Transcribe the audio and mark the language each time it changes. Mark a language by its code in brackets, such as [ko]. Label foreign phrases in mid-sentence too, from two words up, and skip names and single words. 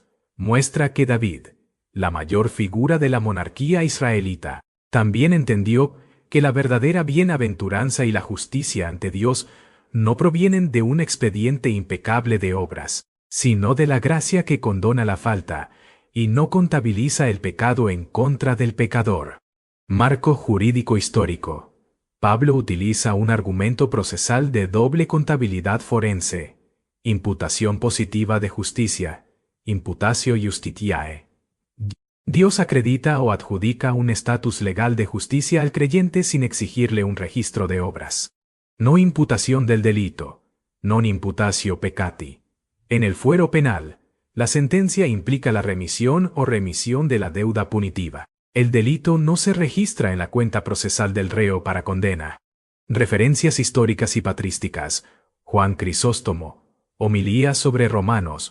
[es] Muestra que David, la mayor figura de la monarquía israelita, también entendió que la verdadera bienaventuranza y la justicia ante Dios no provienen de un expediente impecable de obras, sino de la gracia que condona la falta y no contabiliza el pecado en contra del pecador. Marco jurídico histórico. Pablo utiliza un argumento procesal de doble contabilidad forense, imputación positiva de justicia, [la] imputatio justitiae. [es] Dios acredita o adjudica un estatus legal de justicia al creyente sin exigirle un registro de obras. No imputación del delito, [la] non imputatio peccati. [es] En el fuero penal, la sentencia implica la remisión o remisión de la deuda punitiva. El delito no se registra en la cuenta procesal del reo para condena. Referencias históricas y patrísticas. Juan Crisóstomo. Homilía sobre Romanos.